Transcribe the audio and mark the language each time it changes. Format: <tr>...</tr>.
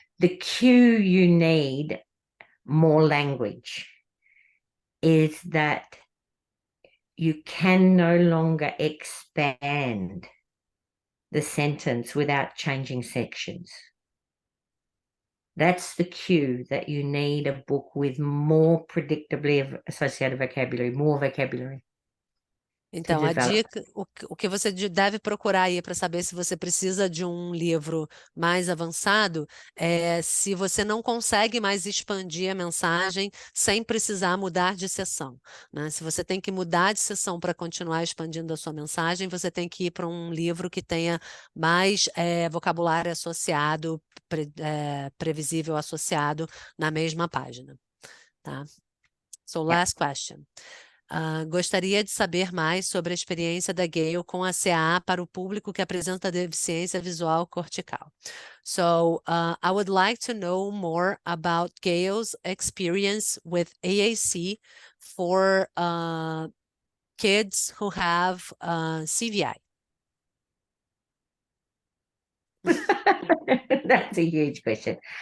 <en>The cue you need more language is that you can no longer expand the sentence without changing sections. That's the cue that you need a book with more predictably associated vocabulary, more vocabulary.</en> <pt>Então, a dica, o que você deve procurar aí para saber se você precisa de um livro mais avançado é se você não consegue mais expandir a mensagem sem precisar mudar de seção, né? Se você tem que mudar de seção para continuar expandindo a sua mensagem, você tem que ir para um livro que tenha mais vocabulário associado, previsível associado na mesma página, tá?</pt> <en>So, last question.</en> <pt>Gostaria de saber mais sobre a experiência da Gail com a CAA para o público que apresenta deficiência visual cortical.</pt> <en>So, I would like to know more about Gail's experience with AAC for kids who have CVI. That's a huge question.</en>